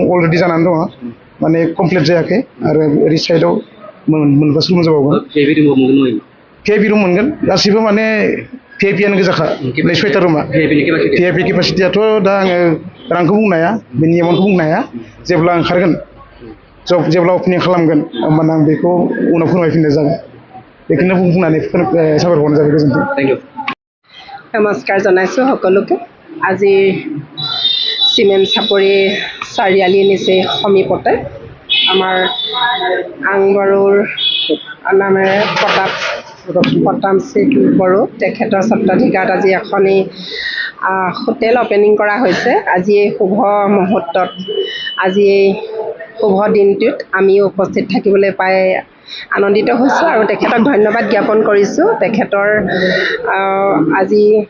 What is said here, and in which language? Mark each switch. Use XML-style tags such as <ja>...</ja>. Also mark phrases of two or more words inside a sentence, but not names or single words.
<brx>अलरेडि जानानै दङ माने कमप्लिट जायाखै आरो ओरै साइडआव मोनबासो रुम जाबावगोन भिआइपि रुम मोनगोन गासिबो माने भिआइपिआनो गोजाखा नै 6टा रुमा भिआइपि केपासिटियाथ' दा आङो रांखौ बुंनो हाया बेनि एमाउन्टखौ बुंनो हाया जेब्ला ओंखारगोन जेब्ला अपेनिं खालामगोन होमबाना आं बेखौ उनाव फोरमायफिननाय जागोन बेखौनो बुंनानै साबायखर बावनाय जाबाय गोजोन्थों</brx> <as>নমস্কাৰ জনাইছোঁ সকলোকে আজি চিমেণ্ট চাপৰি চাৰিআলি নিচেই সমীপতে আমাৰ আংবড়োৰ নামেৰে প্ৰতাপশিষ বড়ো তেখেতৰ স্বত্বাধিকাৰত আজি এখনি</as> <en>hotel opening</en> <as>কৰা হৈছে আজি এই শুভ মুহূৰ্তত আজি এই শুভ দিনটোত আমিও উপস্থিত থাকিবলৈ পাই আনন্দিত হৈছোঁ আৰু তেখেতক ধন্যবাদ জ্ঞাপন কৰিছোঁ তেখেতৰ আজি</as>